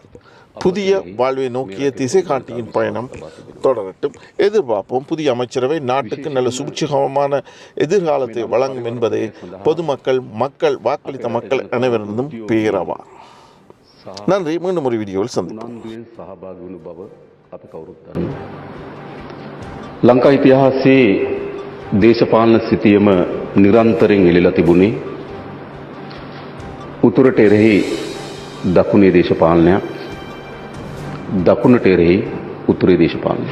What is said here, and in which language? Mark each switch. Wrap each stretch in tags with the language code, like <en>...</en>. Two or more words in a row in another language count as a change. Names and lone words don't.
<ta>புதிய வாழ்வை நோக்கிய திசை காட்டியின் பயணம் தொடரட்டும். எதிர்பார்ப்போம். புதிய அமைச்சரவை நாட்டுக்கு நல்ல சுபிட்சகமான எதிர்காலத்தை வழங்கும் என்பதை பொதுமக்கள், வாக்களித்த மக்கள் அனைவரிடமும் பேரவா. நன்றி. மீண்டும் ஒரு வீடியோவில் சந்திப்போம்.</ta> <si>ලංකා ඉතිහාසයේ දේශපාලන සිතියම නිරන්තරයෙන් එළිලා තිබුණේ උතුරට එරෙහි දකුණේ දේශපාලනයක්, දකුණට එරෙහි උතුරේ දේශපාලනයක්.</si>